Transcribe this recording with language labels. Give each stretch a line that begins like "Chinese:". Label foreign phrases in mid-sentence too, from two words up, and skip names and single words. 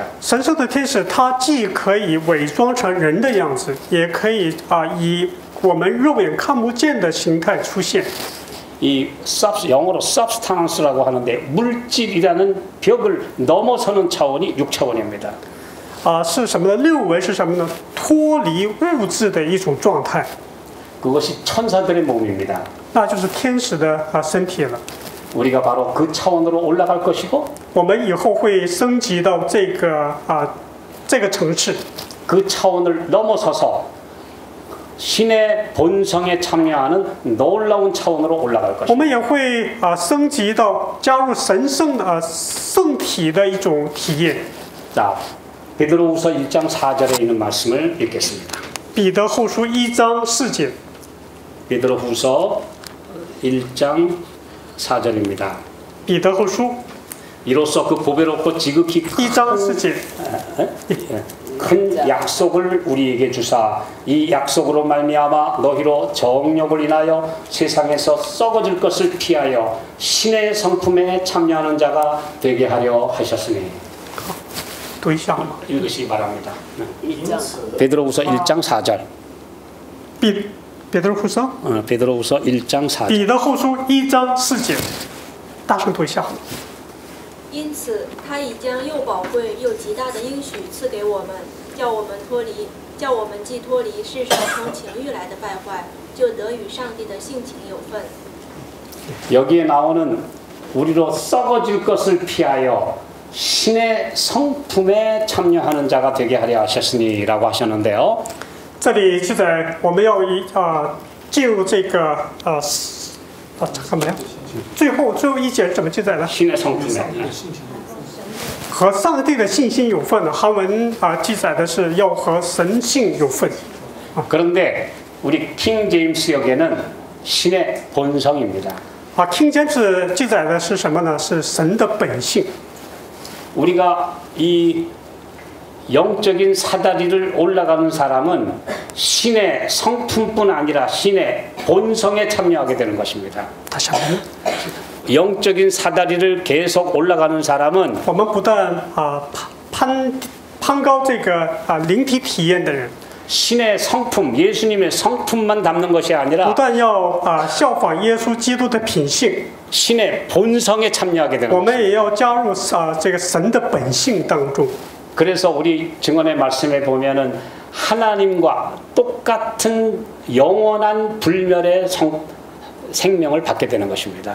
Chinese: 神圣的天使，它既可以伪装成人的样子，也可以以我们肉眼看不见的形态出现。
Korean: 이 영어로 substance라고 하는데 물질이라는 벽을 넘어서는 차원이 6차원입니다.
Chinese: 是什么呢？六维是什么呢？脱离物质的一种状态，
Korean: 그것이 천사들의 몸입니다.
Chinese: 那就是天使的身体了。
Korean: 우리가 바로 그 차원으로 올라갈 것이고
Chinese: 我们以后会升级到这个层次，
Korean: 그 차원을 넘어서서 신의 본성에 참여하는 놀라운 차원으로 올라갈
Chinese: 我
Korean: 것입니다.
Chinese: 们也会升级到加入神圣的圣体的一种体验。
Korean: 자, 베드로후서 1장 4절에 있는 말씀을 읽겠습니다.
Chinese: 彼得后书1章4节，
Korean: 베드로후서 1장 4절입니다.
Chinese: 彼得后书
Korean: 이로써 그 보배롭고 지극히
Chinese: 1 章4节，
Korean: 큰 약속을 우리에게 주사 이 약속으로 말미암아 너희로 정욕을 인하여 세상에서 썩어질 것을 피하여 신의 성품에 참여하는 자가 되게 하려 하셨으니.
Chinese: 读一下好吗？
Korean: 읽으시기 바랍니다. 베드로후서 1장 4절.
Chinese: 彼得后书，
Korean: 베드로후서 1장 4절.
Chinese: 彼得后书1章4节，大声读一下好吗？因此，他已将又宝贵又极大的应许赐给我们，叫我们既脱离世上从情欲来的败坏，就得与上帝的性情有份。
Korean: 여기에 나오는 우리로 썩어질 것을 피하여 신의 성품에 참여하는 자가 되게 하려 하셨으니라고 하셨는데요.
Chinese: 这里记载我们要进入这个干嘛呀？最后一节怎么记载呢？
Korean: 신의 성품에.
Chinese: 和上帝的信心有份的，韩文记载的是要和神性有份。
Korean: 그런데 우리 킹 제임스 역에는 신의 본성입니다.
Chinese: King James 记载的是什么呢？是神的本性。
Korean: 우리가 이 영적인 사다리를 올라가는 사람은 신의 성품뿐 아니라 신의 본성에 참여하게 되는 것입니다. 다시 한번. 영적인 사다리를 계속 올라가는 사람은
Chinese: 我们不但攀高这个灵体体验的人，
Korean: 신의 성품, 예수님의 성품만 담는 것이
Chinese: 不
Korean: 아니라
Chinese: 但要效仿耶稣基督的品性，
Korean: 신의 본성에 참여하게 되는
Chinese: 我
Korean: 것입니다.
Chinese: 们也要加入这个神的本性当中。
Korean: 그래서 우리 증언의 말씀에 보면은 하나님과 똑같은 영원한 불멸의 생명을 받게 되는 것입니다.